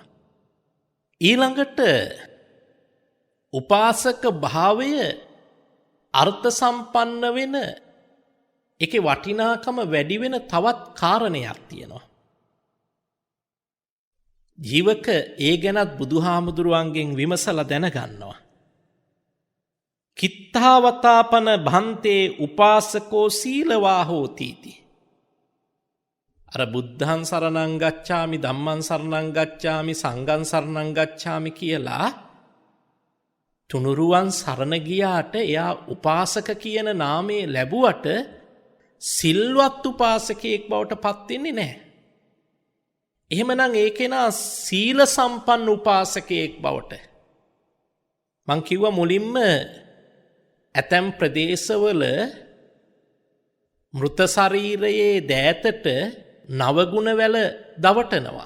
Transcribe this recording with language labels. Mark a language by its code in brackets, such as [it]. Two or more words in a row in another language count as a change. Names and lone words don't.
[si] ඊළඟට උපාසක භාවය අර්ථ සම්පන්න වෙන ඒකේ වටිනාකම වැඩි වෙන තවත් කාරණයක් තියෙනවා. ජීවක ඒ ගැනත් බුදුහාමුදුරුවන්ගෙන් විමසලා දැනගන්නවා. [pi] කිත්තාවතාපන භන්තේ උපාසකෝ සීලවා හෝතිති. [si] අර [pi] බුද්ධං සරණං ගච්ඡාමි ධම්මං සරණං ගච්ඡාමි සංඝං සරණං ගච්ඡාමි [si] කියලා තුනුරුවන් සරණ ගියාට එයා උපාසක කියන නාමය ලැබුවට සිල්වත් උපාසකයෙක් බවට පත් වෙන්නේ නැහැ. එහෙමනම් ඒ කෙනා සීල සම්පන්න උපාසකයෙක් බවට මං කිව්වා මුලින්ම ඇතැම් ප්‍රදේශවල මෘත ශරීරයේ දෑතට නවගුණ වැල දවටනවා.